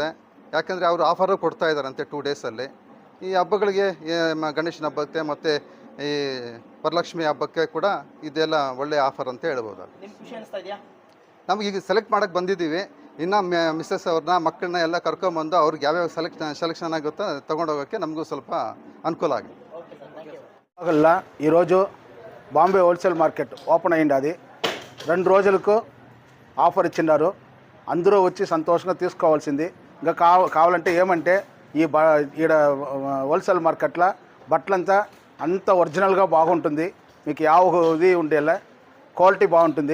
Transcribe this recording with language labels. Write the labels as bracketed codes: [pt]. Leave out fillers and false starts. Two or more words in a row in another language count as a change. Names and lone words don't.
[kn] ಯಾಕೆಂದರೆ ಅವರು ಆಫರು ಕೊಡ್ತಾ ಇದ್ದಾರಂತೆ 2 ಡೇಸಲ್ಲಿ. ಈ ಹಬ್ಬಗಳಿಗೆ, ಗಣೇಶನ ಹಬ್ಬಕ್ಕೆ ಮತ್ತು ಈ ವರಲಕ್ಷ್ಮಿ ಹಬ್ಬಕ್ಕೆ ಕೂಡ ಇದೆಲ್ಲ ಒಳ್ಳೆಯ ಆಫರ್ ಅಂತ ಹೇಳ್ಬೋದು. ಖುಷಿ ಅನಿಸ್ತಾ ಇದೆಯಾ? ನಮಗೀಗ ಸೆಲೆಕ್ಟ್ ಮಾಡೋಕ್ಕೆ ಬಂದಿದ್ದೀವಿ. ಇನ್ನು ಮಿಸ್ಸಸ್ ಅವ್ರನ್ನ, ಮಕ್ಕಳನ್ನ ಎಲ್ಲ ಕರ್ಕೊಂಬಂದು ಅವ್ರಿಗೆ ಯಾವ್ಯಾವ ಸೆಲೆಕ್ಷನ್ ಆಗುತ್ತೋ ತೊಗೊಂಡೋಗೋಕ್ಕೆ ನಮಕು ಸ್ವಲ್ಪ ಅನುಕೂಲ ಆಗಿ. [te] ఈరోజు బాంబే [en] wholesale market [te] ఓపెన్ అయింది. అది 2 రోజులకు ఆఫర్ ఇచ్చినారు. అందరూ వచ్చి సంతోషంగా తీసుకోవాల్సింది. ఇంకా కావాలంటే ఏమంటే ఈడ హోల్సేల్ మార్కెట్లో బట్టలంతా అంత ఒరిజినల్గా బాగుంటుంది, మీకు ఇది ఉండేలా క్వాలిటీ బాగుంటుంది.